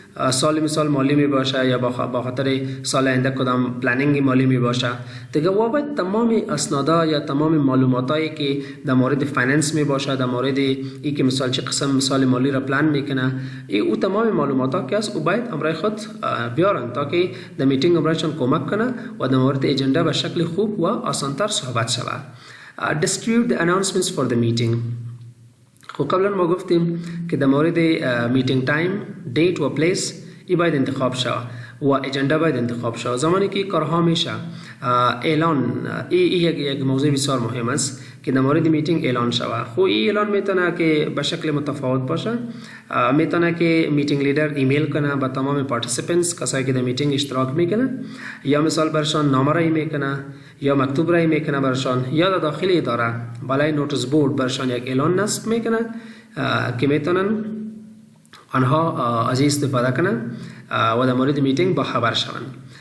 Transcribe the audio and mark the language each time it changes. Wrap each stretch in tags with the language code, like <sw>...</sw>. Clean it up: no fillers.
<fa>سال مثال مالی می باشه یا با خاطر سال آینده کدام پلانینگ مالی می باشه دیگه و باید تمام اسنادا یا تمام معلوماتایی که در مورد فایننس می باشه، در مورد ای که مثال چه قسم مثال مالی را پلان میکنه او تمام معلوماتا که است او باید امرای خود بیارن تا که در میتینگ امرایشان کمک کنه و در مورد اجندا به شکل خوب و آسانتر صحبت شود.</fa> <en>Distribute the announcements for the meeting.</en> <fa>خب قبلا ما گفتیم که در مورد میتینگ تایم، دیت و پلیس ای باید انتخاب شود و اجندا باید انتخاب شود. زمانی که کارها میشه اعلان یک موضوع بسیار مهم است که در مورد میتینگ اعلان شود. خب این اعلان میتونه که به شکل متفاوت باشه، میتونه که میتینگ لیدر ایمیل کنه به تمام پارتیسیپنتس کسایی که در میتینگ اشتراک میکنه، یا مثال برشان نامه رای میکنه یا مکتوب رای میکنه برشان، یا در داخل اداره بالای نوتیس بورد برشان یک اعلان نصب میکنه که میتونن آنها از استفاده کنن و در مورد میتینگ با خبر شوند.</fa>